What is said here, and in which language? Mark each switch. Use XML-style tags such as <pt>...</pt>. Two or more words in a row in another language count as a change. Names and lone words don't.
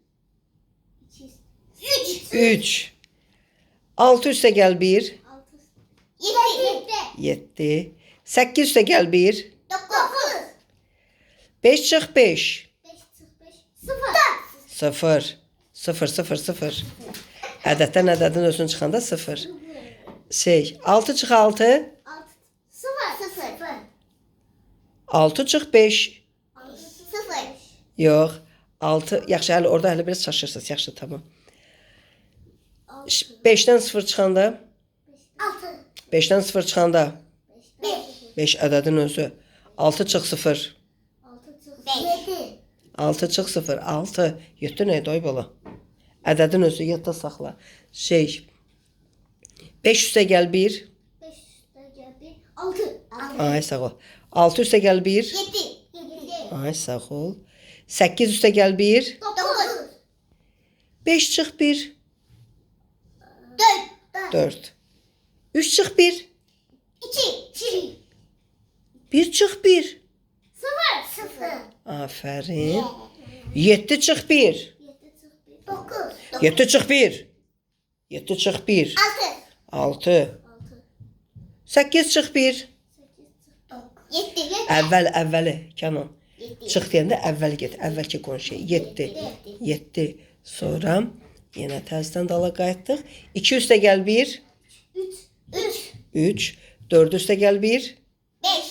<az>3. 3. 6 üste gel 1. 7. 7. 8 üste gel 1. 9. 5 çık 5. 5 çık 5. 0. 0. 0 0 0. Ədəddən ədədin özünün çıxanda 0. 6 çık 6. 6. 0. 6 çık 5. 0. Yox. 6. Yaxşı, hələ orada hələ biraz çaşırsınız. Yaxşı, tamam. 5-dən 0 çıxanda. 6. 5-dən 0 çıxanda. 5. 5 ədədin özü. 6 çık 0. 6 çık 5. 7. 6 çık 0. 6. 7 neydi ay bala? Ədədin özü yadda saxla. 5 üstə gəl 1. 5 üstə gəl 1. 6. Ay sağ ol. 6 üstə gəl 1. 7. 7. Ay sağ ol. 8 üstə gəl 1. 9. 5 çık 1. 4. 4. 3 çık 1. 2. 1 çık 1. 0. Aferin. 7 çık 1. 7 çık 1. 9. 7 çık 1. 7 çık 1. 6. 6. 8 çık 1. 7. Əvvəli Kənan. Çıx deyəndə əvvəl get. Əvvəlki qonşu 7. 7. Sonra yenə təzədən dala qayıtdıq. 2 üstə gəl 1. 3. 3. 4 üstə gəl 1. 5.</az>